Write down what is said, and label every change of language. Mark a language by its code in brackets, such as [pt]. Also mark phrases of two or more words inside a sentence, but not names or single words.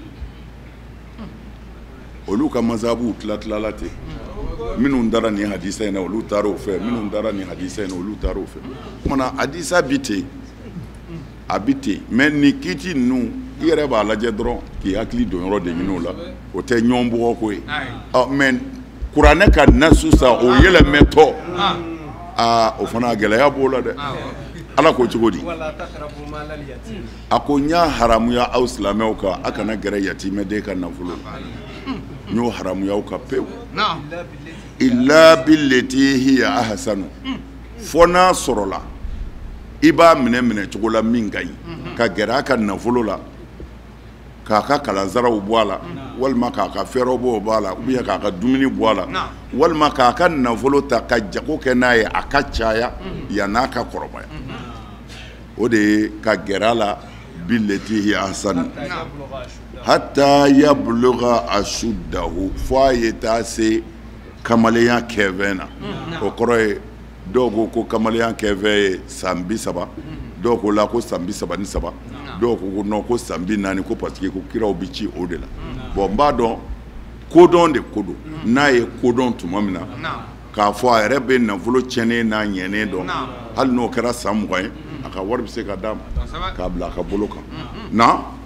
[bm] olu ka mazhabu tila-tilala ten minnu dara nin hadisa in na olu taara o fɛ minnu dara nin hadisa in na olu taara o fɛ o kumana hadisa bi ten a bi ten mais nin kiiti ninnu i yɛrɛ b'a lajɛ dɔrɔn k'i hakili don yɔrɔ de ɲini o la o tɛ ɲɔgɔn bugɔ ko ye mais kuranɛ ka nasu sa o yɛlɛmɛtɔ o fana gɛlɛya b'o la dɛ ala ko cogo di a ko n y'a haramuya aw silamɛw kan a kana gɛrɛ yatimɛden ka nafolo n y'o haramuya aw kan pewu [ar] إلا بالتي هي أحسن [bm] fo n'a sɔrɔla i b'a minɛ cogo la min ka ɲi ka gɛrɛ a ka nafolo la k'a ka kalansaraw bɔ a la walima k'a ka fɛɛrɛw bɔ a la [fr] ou bien [bm] k'a ka dumuni bɔ a la walima k'a ka nafolo ta ka jago kɛ n'a ye a ka caya yan'a ka kɔrɔbaya o de ye ka gɛrɛ a la [ar] بالتي هي أحسن حتى يبلغ أشده [bm] fo a ye taa se kamalenya kɛfɛn na o kɔrɔ ye dɔw ko kamalenya kɛfɛn ye san 30 dɔw ko la ko san 33 dɔw ko non ko san 40 ko [fr] parce que [bm] ko kiraw bi ci o de la bon n b'a dɔn kodɔn de ko don n'a ye kodɔn tuma min na k'a fɔ a yɛrɛ bɛ nafolo tiɲɛnen n'a ɲɛnen dɔn hali n'o kɛra san 20 ye a ka wari bɛ se ka d'a ma k'a bila a ka bolo kan na